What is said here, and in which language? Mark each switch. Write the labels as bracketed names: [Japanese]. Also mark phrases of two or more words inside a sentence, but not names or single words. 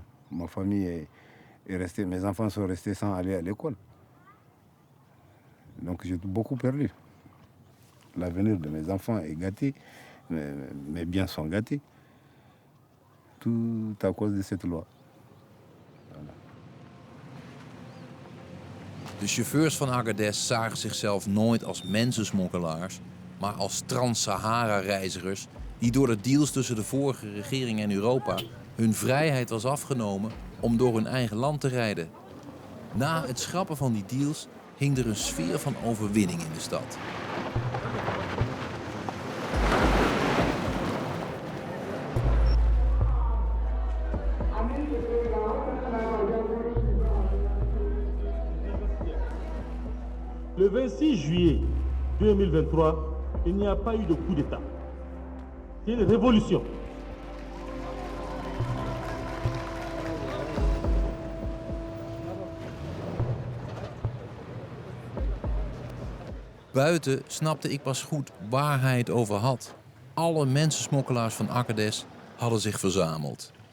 [French] Ma famille est restée, mes enfants sont restés sans aller à l'école. Donc j'ai beaucoup perdu. L'avenir de mes enfants est gâté, mes biens sont gâtés. Tout à cause de cette loi. [Dutch] De chauffeurs van Agadez zagen zichzelf nooit als mensensmokkelaars, maar als trans-Sahara-reizigers die door de deals tussen de vorige regering en Europa hun vrijheid was afgenomen om door hun eigen land te rijden. Na het schrappen van die deals hing er een sfeer van overwinning in de stad. [French] Le 26 juillet 2023, il n'y a pas eu de coup d'État. C'est une révolution. [Dutch] Buiten snapte ik pas goed waar hij het over had. Alle mensensmokkelaars van Agadez hadden zich verzameld.